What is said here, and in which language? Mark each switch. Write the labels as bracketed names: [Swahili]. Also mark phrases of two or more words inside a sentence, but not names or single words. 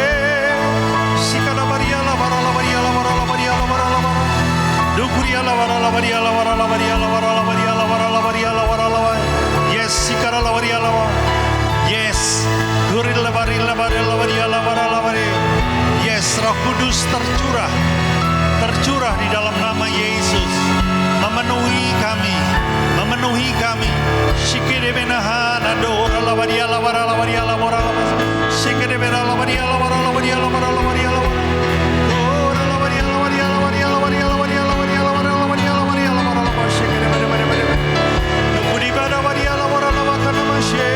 [Indonesian] Shikara labaria labora labaria labora labaria labora labora. Dukuria labora labaria labora labaria labora labaria labora labaria labora labora. Yes, shikara labaria labora. Yes. Duril labaria labaria labaria labora labaria. Yes, Roh Kudus tercurah di dalam nama Yesus, memenuhi kami. Shikere benahan adora labaria labora labaria labora labora. Shikere bena labaria labora labaria labora labaria labora. Ora labaria labaria labaria labaria labaria labaria labora labaria labaria labora labora. Shikere bena. Nukuri bena labaria labora labora namashe.